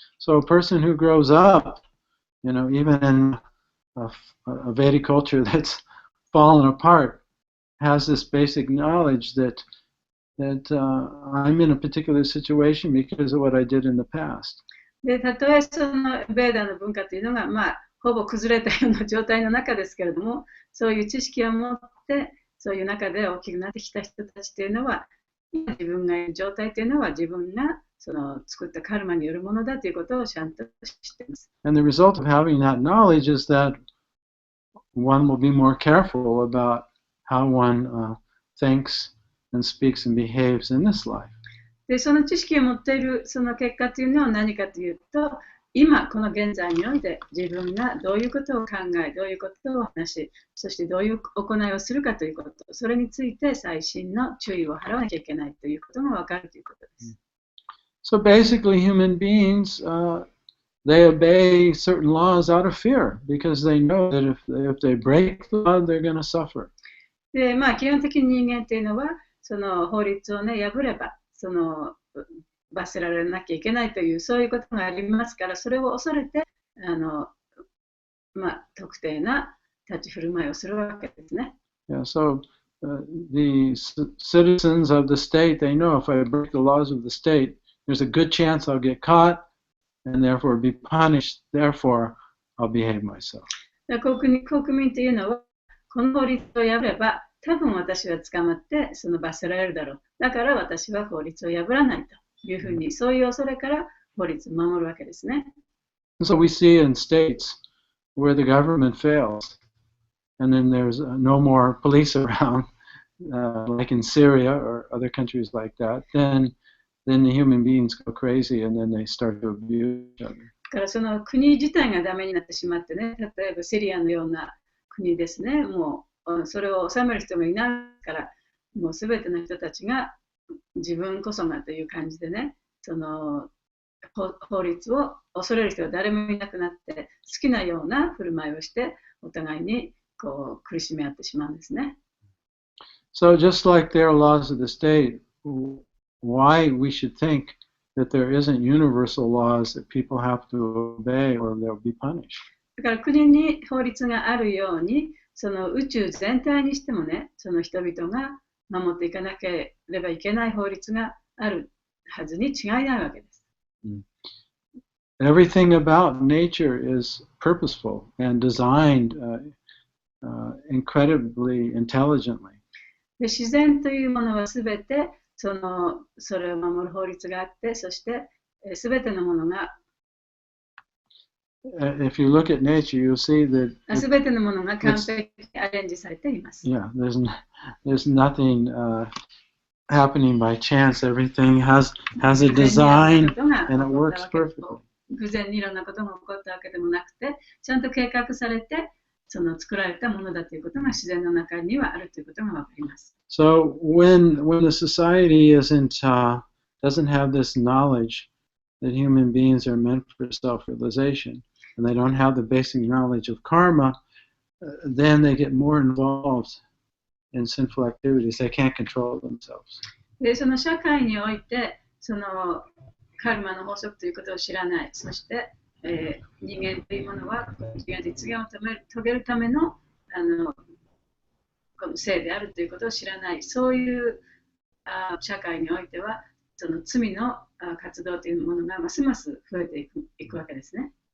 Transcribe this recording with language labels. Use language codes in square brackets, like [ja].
[en] So a person who grows up, even in a Vedic culture that's fallen apart, has this basic knowledge that I'm in a particular situation because of what I did in the past. [ja] で、たとえそのベーダの文化というのが、ほぼ崩れたような状態の中ですけれども、そういう知識を持って、そういう中で大きくなってきた人たちというのは、今自分がいる状態というのは自分がその作ったカルマによるものだということをちゃんと知っています。 [en] And the result of having that knowledge is that one will be more careful about how one thinks and speaks and behaves in this life. [ja] で、その知識を持っているその結果というのは何かというと、今この現在において自分がどういうことを考え、どういうことを話し、そしてどういう行いをするかということ、それについて細心の注意を払わなきゃいけないということが分かるということです。 [en] So basically human beings, they obey certain laws out of fear because they know that if they break the law, they're going to suffer. [ja] で、基本的に人間というのは、その法律をね、破れば、その罰せられなきゃいけないという、そういうことがありますから、それを恐れて、特定な立ち振る舞いをするわけですね。 [en] Yeah, so the citizens of the state, they know if I break the laws of the state, there's a good chance I'll get caught and therefore be punished, therefore I'll behave myself. [ja] 国民というのは、この法律を破れば、多分私は捕まってその罰せられるだろう。だから私は法律を破らないというふうに、そういう恐れから法律を守るわけですね。 [en] So we see in states where the government fails, and then there's no more police around, like in Syria or other countries like that, then the human beings go crazy and then they start to abuse each other. [ja] だからその国自体がダメになってしまってね、例えばシリアのような国ですね、もうそれを治める人もいないから、もうすべての人たちが自分こそがという感じでね、その法律を恐れる人は誰もいなくなって、好きなような振る舞いをして、お互いにこう苦しめ合ってしまうんですね。 [en] So just like there are laws of the state, why we should think that there isn't universal laws that people have to obey or they'll be punished. [ja] だから国に法律があるように、その宇宙全体にしてもね、その人々が守っていかなければいけない法律があるはずに違いないわけです。 [en] Everything about nature is purposeful and designed incredibly intelligently. [ja] で自然というものはすべてそれを守る法律があって、そしてすべてのものが [en] If you look at nature, you'll see that [ja] すべてのものが完璧にアレンジされています。 [en] Yeah, there's nothing happening by chance. Everything has a design and it works perfectly. [ja] 偶然にいろんなことが起こったわけでもなくて、ちゃんと計画されてその作られたものだということが自然の中にはあるということがわかります。 [en] So when the society doesn't have this knowledge that human beings are meant for self-realization, and they don't have the basic knowledge of karma, then they get more involved in sinful activities. They can't control themselves. [ja] で、その社会においてそのカルマの法則ということを知らない、そして、人間というものは実現を遂げるためのこの性であるということを知らない、そういう社会においてはその罪の活動というものがますます増えていくわけですね。